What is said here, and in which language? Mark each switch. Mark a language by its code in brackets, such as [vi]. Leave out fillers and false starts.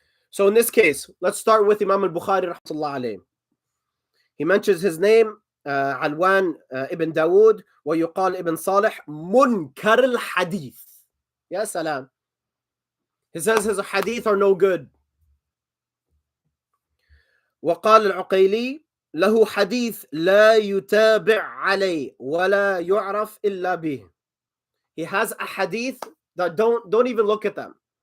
[en] So in this case, let's start with Imam al-Bukhari rahmatullah alayhi. He mentions his name, Alwan ibn Dawood, wa yuqal ibn Salih, munkar al-hadith. Ya salam. He says his hadith are no good. [ar] وقال العقيلي له حديث لا يتابع عليه ولا يعرف إلا به. [en] He has a hadith that don't even look at them.